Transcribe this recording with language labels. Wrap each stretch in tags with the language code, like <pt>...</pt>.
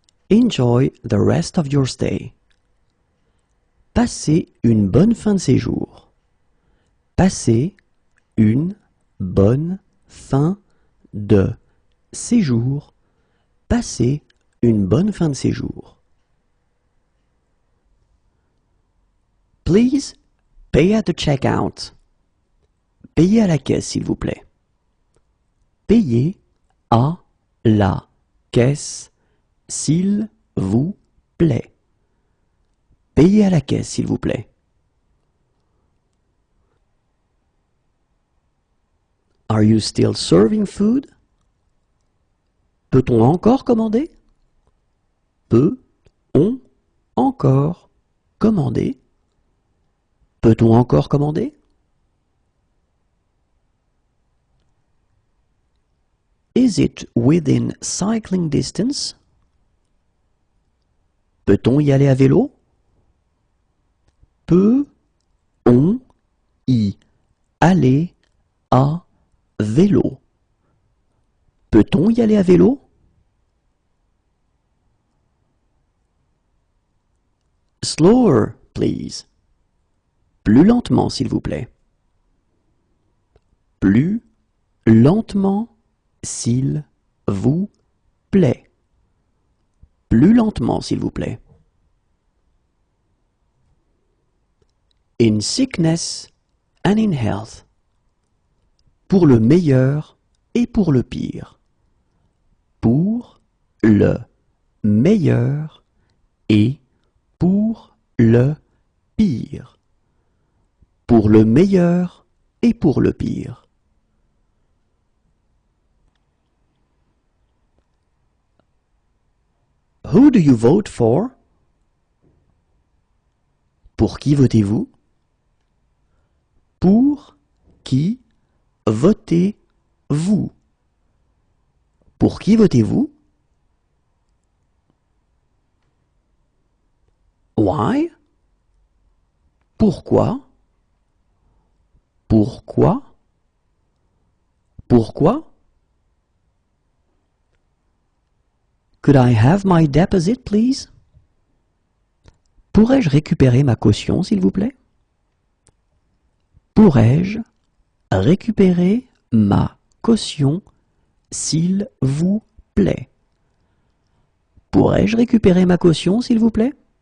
<en>Enjoy the rest of your stay.</en> <fr>Passez une bonne fin de séjour. Passez une bonne fin de séjour. Passez une bonne fin de séjour.</fr> <en>Please pay at the checkout.</en> <fr>Payez à la caisse, s'il vous plaît. Payez à la caisse, s'il vous plaît. Payez à la caisse, s'il vous plaît.</fr> <en>Are you still serving food?</en> <fr>Peut-on encore commander? Peut-on encore commander? Peut-on encore commander?</fr> <en>Is it within cycling distance?</en> <fr>Peut-on y aller à vélo? Peut-on y aller à vélo? Peut-on y aller à vélo?</fr> <en>Slower, please.</en> <fr>Plus lentement, s'il vous plaît. Plus lentement, s'il vous plaît. Plus lentement, s'il vous plaît.</fr> <en>In sickness and in health.</en> <fr>Pour le meilleur et pour le pire. Pour le meilleur et pour le pire. Pour le meilleur et pour le pire.</fr> <en>Who do you vote for?</en> <fr>Pour qui votez-vous? Pour qui votez-vous? Pour qui votez-vous?</fr> <en>Why?</en> <fr>Pourquoi? Pourquoi? Pourquoi?</fr> <en>Could I have my deposit, please?</en> <fr>Pourrais-je récupérer ma caution, s'il vous plaît? Pourrais-je récupérer ma caution, s'il vous plaît? Pourrais-je récupérer ma caution, s'il vous plaît?</fr>